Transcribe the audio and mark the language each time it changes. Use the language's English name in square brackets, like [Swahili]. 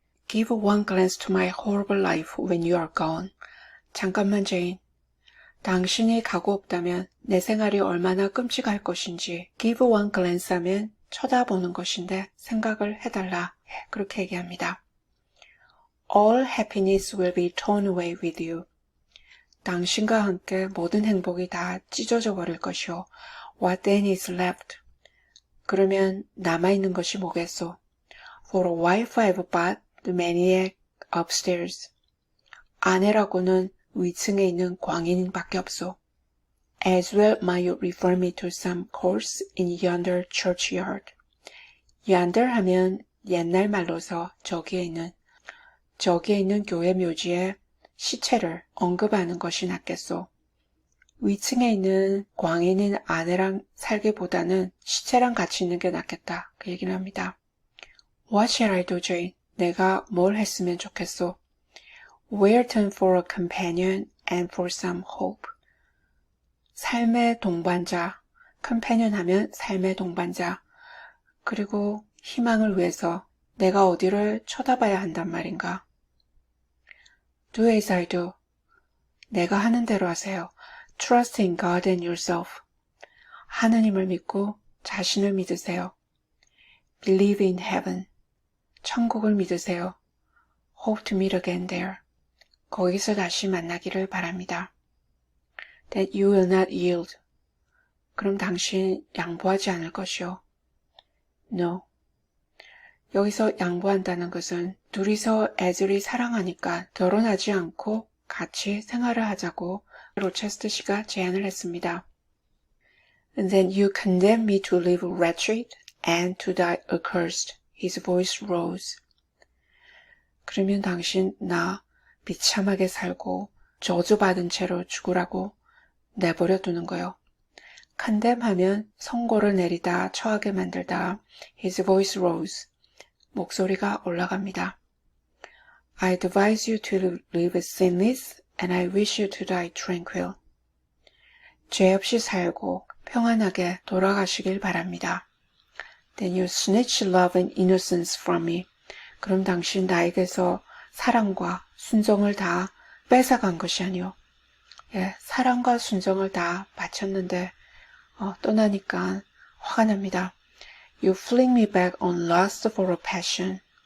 [English] Give one glance to my horrible life when you are gone. [Korean] 잠깐만, 제인. 당신이 가고 없다면 내 생활이 얼마나 끔찍할 것인지 [English] give one glance [Korean] 하면 쳐다보는 것인데 생각을 해달라. 그렇게 얘기합니다. [English] All happiness will be torn away with you. [Korean] 당신과 함께 모든 행복이 다 찢어져 버릴 것이요. [English] What then is left? [Korean] 그러면 남아있는 것이 뭐겠소? [English] For a wife I've bought the maniac upstairs. [Korean] 아내라고는 위층에 있는 광인밖에 없소. [English] As well might you refer me to some course in yonder churchyard. [Korean] yonder 하면 옛날 말로서 저기에 있는 교회 묘지에 시체를 언급하는 것이 낫겠소. 위층에 있는 광인인 아내랑 살기보다는 시체랑 같이 있는 게 낫겠다. 그 얘기를 합니다. [English] What shall I do, Jane? [Korean] 내가 뭘 했으면 좋겠소? [English] Where turn for a companion and for some hope. [Korean] 삶의 동반자, companion 하면 삶의 동반자, 그리고 희망을 위해서 내가 어디를 쳐다봐야 한단 말인가? [English] Do as I do. [Korean] 내가 하는 대로 하세요. [English] Trust in God and yourself. [Korean] 하느님을 믿고 자신을 믿으세요. [English] Believe in heaven. [Korean] 천국을 믿으세요. [English] Hope to meet again there. [Korean] 거기서 다시 만나기를 바랍니다. [English] That you will not yield. [Korean] 그럼 당신 양보하지 않을 것이요. [English] No. [Korean] 여기서 양보한다는 것은 둘이서 애들이 사랑하니까 결혼하지 않고 같이 생활을 하자고 로체스트 씨가 제안을 했습니다. [English] And then you condemn me to live wretched and to die accursed. His voice rose. [Korean] 그러면 당신 나 비참하게 살고 저주받은 채로 죽으라고 내버려 두는 거요. condemn하면 선고를 내리다, 처하게 만들다. [English] His voice rose. [Korean] 목소리가 올라갑니다. [English] I advise you to live sinless and I wish you to die tranquil. [Korean] 죄 없이 살고 평안하게 돌아가시길 바랍니다. [English] Then you snatch love and innocence from me. [Korean] 그럼 당신 나에게서 사랑과 순정을 다 뺏어간 것이 아니오. 사랑과 순정을 다 바쳤는데 떠나니까 화가 납니다. [English] You fling me back on lust for a passion.